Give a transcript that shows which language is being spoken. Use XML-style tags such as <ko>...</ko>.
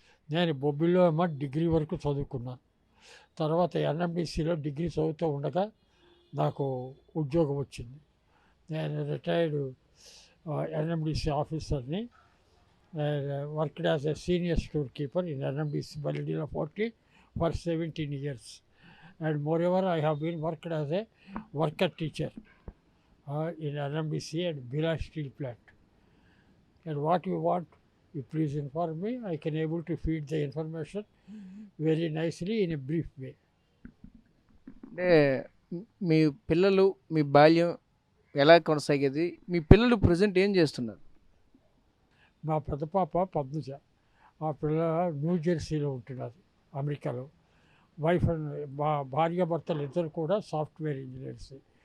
<te>నేను బొబ్బిలిలో డిగ్రీ వరకు చదువుకున్నాను. తర్వాత ఎన్ఎండిసిలో డిగ్రీ చదువుతూ ఉండగా నాకు ఉద్యోగం వచ్చింది. నేను రిటైర్డ్ ఎన్ఎండిసి ఆఫీసర్ని.</te> <en>Worked as a senior store keeper in NMDC బలిడీలో 40 for 17 years. And moreover, I have been worked as a worker teacher in NMDC and Bila Steel Plant. And what you want, you please inform me. I can able to feed the information very nicely in a brief way.</en> <te>అంటే మీ పిల్లలు, మీ బాల్యం ఎలా కొనసాగేది, మీ పిల్లలు present ఏం చేస్తున్నారు? మా పెద్ద పాప పద్మజ, ఆ పిల్ల న్యూ జెర్సీలో ఉంటున్నారు, అమెరికాలో.</te> <en>wife and</en> <te>భార్యాభర్తలు ఇద్దరు కూడా సాఫ్ట్వేర్ ఇంజనీర్స్.</te>